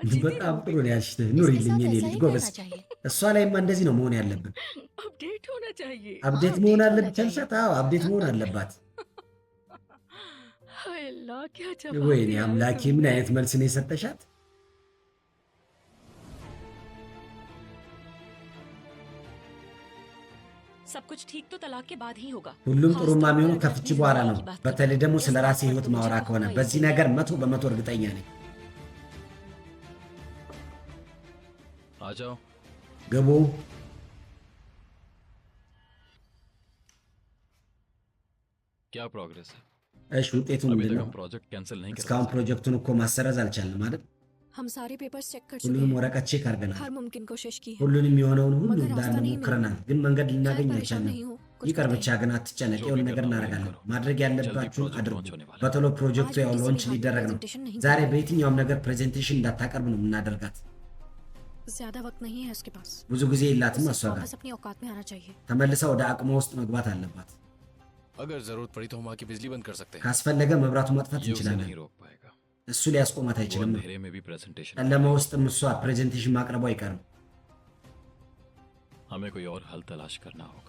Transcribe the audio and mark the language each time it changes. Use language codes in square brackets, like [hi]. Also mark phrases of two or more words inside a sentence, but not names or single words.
[am] በጣም ጥሩ ነው ያልሽ። [hi] इसके [am] ኑሪልኝ [hi] साथ [am] የኔ [hi] ऐसा [am] ልጅ [hi] ही [am] ጎበዝ። [hi] करना चाहिए। [am] እሷ ላይማ እንደዚህ ነው መሆን ያለብን። [hi] अपडेट होना चाहिए [am] አብዴት [hi] हाँ, [am] መሆን [hi] update [am] አለብን። [hi] होना [am] ቻልሻት? አዎ አብዴት መሆን አለባት። [hi] हाय अल्लाह क्या जवाब [am] ወይኔ [hi] दिया है [am] አምላኬ ምን [hi] तुमने। [am] አይነት መልስ ነው የሰጠሻት? [hi] सब कुछ ठीक तो तलाक के बाद ही होगा। [am] ሁሉም [hi] खास [am] ጥሩማ [hi] तौर पर [am] የሚሆነው [hi] अगर [am] ከፍቺ [hi] अपनी [am] በኋላ [hi] जिंदगी [am] ነው። [hi] की बात [am] በተለይ [hi] करें। [am] ደግሞ [hi] इस [am] ስለ [hi] बात [am] ራሴ [hi] पर [am] ህይወት [hi] तो मुझे [am] ማውራ [hi] बहुत [am] ከሆነ [hi] यकीन [am] በዚህ [hi] है। [am] ነገር 100% እርግጠኛ ነኝ። [hi] आ जाओ [am] ግቡ። [hi] क्या प्रोग्रेस है [am] እሺ ውጤቱ [hi] अभी [am] ምንድን [hi] तक [am] ነው? [hi] हम प्रोजेक्ट कैंसिल नहीं कर [am] እስካሁን [hi] सके [am] ፕሮጀክቱን እኮ ማሰረዝ አልቻልንም አይደል? [hi] हम सारे पेपर्स चेक कर चुके [am] ሁሉንም [hi] हैं [am] ወረቀት ቼክ አድርገናል። [hi] हर मुमकिन कोशिश की है [am] ሁሉንም የሆነውን ሁሉ [hi] मगर [am] እንዳለ [hi] रास्ता नहीं [am] ሞክረናል፣ ግን መንገድ [hi] खैर, [am] ልናገኝ [hi] परेशान [am] አልቻልንም። [hi] नहीं हो कुछ [am] ይቅር ብቻ [hi] बताइए। [am] ግን አትጨነቅ። [hi] जो [am] የሆነ [hi] भी [am] ነገር [hi] करना हो [am] እናደርጋለን። [hi] करो। [am] ማድረግ [hi] जल्दी [am] ያለባችሁን [hi] प्रोजेक्ट [am] አድርጉ። [hi] लॉन्च होने वाला है। [am] በቶሎ ፕሮጀክቱ [hi] आज [am] ያው [hi] भी [am] ሎንች [hi] किसी भी हाल [am] ሊደረግ [hi] में [am] ነው። [hi] presentation नहीं [am] ዛሬ [hi] करेंगे। [am] በየትኛውም ነገር ፕሬዘንቴሽን እንዳታቀርብ ነው የምናደርጋት። [hi] ज्यादा वक्त नहीं है उसके पास [am] ብዙ ጊዜ የላትም [hi] उसे [am] እሷ ጋር። [hi] वापस अपनी औकात में आना चाहिए [am] ተመልሳ ወደ አቅሟ ውስጥ መግባት አለባት። [hi] अगर जरूरत पड़ी तो हम आके बिजली बंद कर सकते हैं [am] ካስፈለገ መብራቱ ማጥፋት [hi] ये उसे [am] እንችላለን። [hi] नहीं रोक पाएगा [am] እሱ ሊያስቆማት [hi] वो [am] አይችልም ነው። [hi] अंधेरे में भी प्रेजेंटेशन [am] ጨለማ ውስጥም እሷ ፕሬዘንቴሽን ማቅረቡ አይቀርም። [hi] हमें कोई और हल तलाश करना होगा